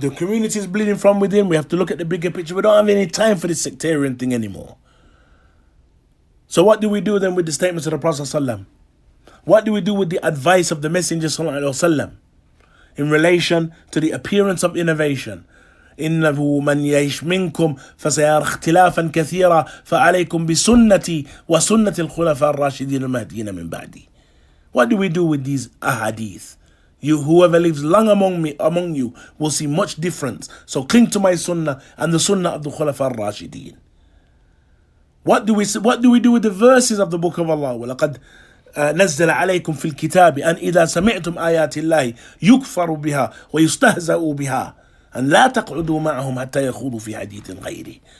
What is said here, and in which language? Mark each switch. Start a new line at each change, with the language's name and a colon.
English: The community is bleeding from within. We have to look at the bigger picture. We don't have any time for this sectarian thing anymore. So what do we do then with the statements of the Prophet ﷺ? What do we do with the advice of the Messenger ﷺ in relation to the appearance of innovation?
Arabic: إنه من يعيش منكم فسيرى اختلافا كثيرا فعليكم بسنتي وسنة الخلفاء الراشدين المهديين من بعدي.
English: What do we do with these ahadith? Whoever lives long among you will see much difference. So cling to my sunnah and the sunnah of the Khulafa al-Rashideen. What do we do with the verses of the book of Allah?
Arabic: وَلَقَدْ نَزَّلَ عَلَيْكُمْ فِي الْكِتَابِ أَنْ إِذَا سَمِعْتُمْ آيَاتِ اللَّهِ يُكْفَرُ بِهَا وَيُسْتَهْزَأُ بِهَا أَنْ لَا تَقْعُدُوا مَعَهُمْ حَتَّى يَخُوضُوا فِي حَدِيثٍ غَيْرِهِ.